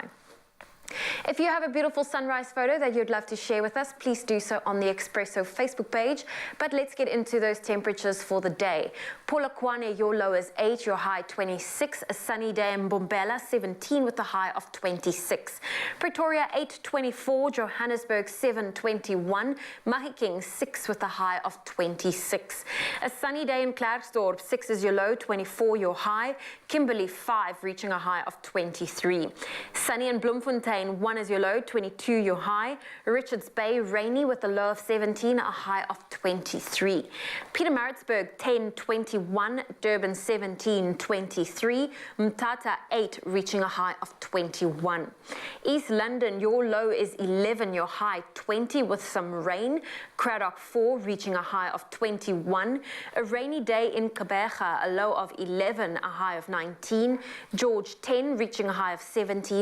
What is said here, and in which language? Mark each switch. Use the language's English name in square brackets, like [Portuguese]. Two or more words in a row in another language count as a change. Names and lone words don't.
[English] If you have a beautiful sunrise photo that you'd love to share with us, please do so on the Expresso Facebook page. But let's get into those temperatures for the day. Polokwane, your low is 8, your high 26. A sunny day in Mbombela, 17 with a high of 26. Pretoria, 8-24. Johannesburg, 7-21. Mahikeng, 6 with a high of 26. A sunny day in Klerksdorp, 6 is your low, 24 your high. Kimberley, 5, reaching a high of 23. Sunny in Bloemfontein, 1 is your low, 22 your high. Richards Bay, rainy with a low of 17, a high of 23. Pietermaritzburg, 10-21. Durban, 17-23. Mthatha, 8, reaching a high of 21. East London, your low is 11, your high 20 with some rain. Cradock, 4, reaching a high of 21. A rainy day in Gqeberha, a low of 11, a high of 19. George, 10, reaching a high of 17.